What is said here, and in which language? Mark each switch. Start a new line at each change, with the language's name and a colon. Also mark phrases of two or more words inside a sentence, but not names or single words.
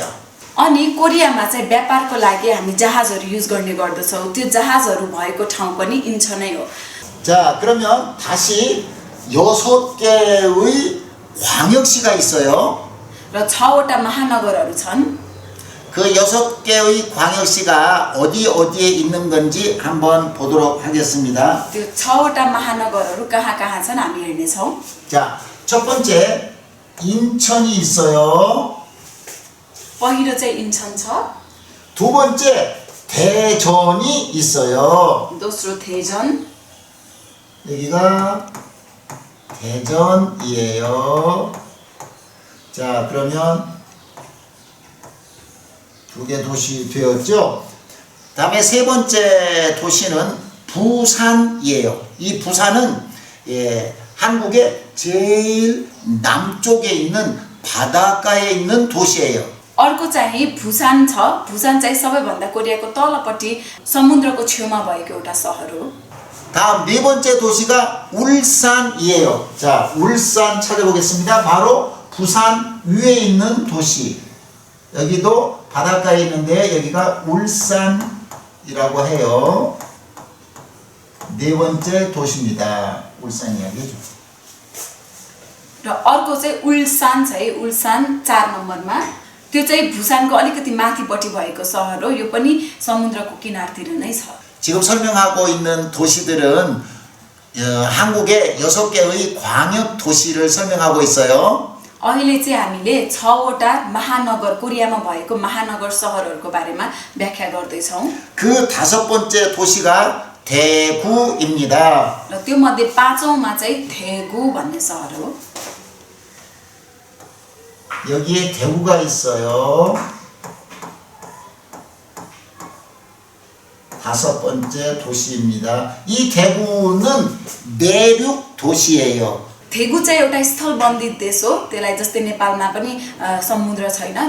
Nepali: अनि कोरियामा चाहिँ व्यापारको लागि हामी जहाजहरु युज गर्ने गर्दछौं त्यो जहाजहरु भएको ठाउँ पनि इन्चनै हो
Korean: 자, 그러면 다시 6개의 광역시가 있어요.
Nepali: र 6वटा महानगरहरु छन्
Korean: 그 6개의 광역시가 어디에 있는 건지 한번 보도록 하겠습니다.
Nepali: त्यो 6वटा महानगरहरु कहाँ छन् हामी हेर्ने छौं
Korean: 자, 첫 번째 인천이 있어요.
Nepali: पहिलो चाहिँ इन्चन छ
Korean: 두 번째 대전이 있어요.
Nepali: दोस्रो तेजन
Korean: 여기가 대전이에요. 자, 그러면 2개 도시 되었죠. 다음에 세 번째 도시는 부산이에요. 이 부산은 한국의 제일 남쪽에 있는 바닷가에 있는 도시예요.
Nepali: अर्को चाहिँ भुसान छ भुसान चाहिँ सबैभन्दा कोरियाको तलपट्टि समुद्रको छेउमा भएको एउटा सहर हो
Korean: 다음 네 번째 도시가 울산이에요. 자, 울산 찾아보겠습니다. 바로 부산 위에 있는 도시. 여기도 바닷가에 있는데 여기가 울산이라고 해요. 네 번째 도시입니다. 울산 이야기죠.
Nepali: र अर्को चाहिँ उल्सान छ है उल्सान 4 नम्बरमा त्यो चाहिँ भुसानको अलिकति माथिपट्टि भएको सहर हो यो पनि समुद्रको किनारतिर नै छ
Korean: 지금 설명하고 있는 도시들은 한국의 6개의 광역 도시를 설명하고 있어요.
Nepali: अहिले चाहिँ हामीले 6वटा महानगर कोरियामा भएको महानगर सहरहरूको बारेमा व्याख्या गर्दै छौं.
Korean: 그 5번째 도시가 대구입니다.
Nepali: र त्यो मध्ये 5औंमा चाहिँ 대구 भन्ने सहर हो.
Korean: 여기에 대구가 있어요. 5번째 도시입니다. 이 대구는 내륙 도시예요.
Nepali: 대구 चाहिँ एउटा स्थलबन्दी देश हो. त्यसलाई जस्तै नेपालमा पनि समुद्र छैन.